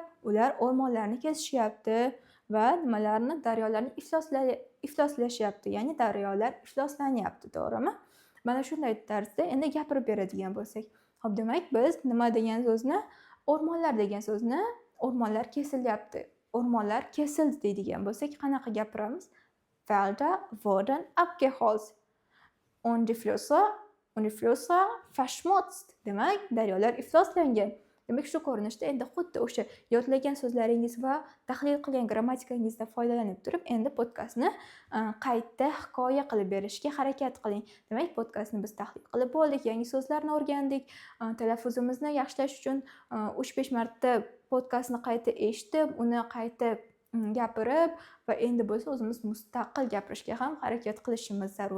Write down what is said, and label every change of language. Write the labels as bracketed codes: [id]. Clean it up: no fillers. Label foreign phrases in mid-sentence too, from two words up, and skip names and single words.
[uz] Ular o'rmonlarni kesishyapti va nimalarni, daryolarni ifloslashyapti, ya'ni daryolar ifloslanyapti, to'g'rimi? Mana shunday tarzda endi gapirib beradigan bo'lsak, hop, demak biz nima degan so'zni, o'rmonlar degan so'zni, o'rmonlar kesilyapti, o'rmonlar kesildi deydigan bo'lsak, qanaqa gapiramiz? [de] Wälder wurden abgeholzt und die Flüsse verschmutzt. [uz] Demak, daryolar ifloslangan. Demak, shu ko'rinishda endi xuddi o'sha yodlagan so'zlaringiz va tahlil qilgan grammatikangizdan foydalanib turib, endi podkastni qayta hikoya qilib berishga harakat qiling. Demak, podkastni biz tahlil qilib bo'ldik, yangi so'zlarni o'rgandik, talaffuzimizni yaxshilash uchun 3-5 marta podkastni qayta eshitib, uni qayta gapirib va endi bo'lsa o'zimiz mustaqil gapirishga ham harakat qilishimiz zarur.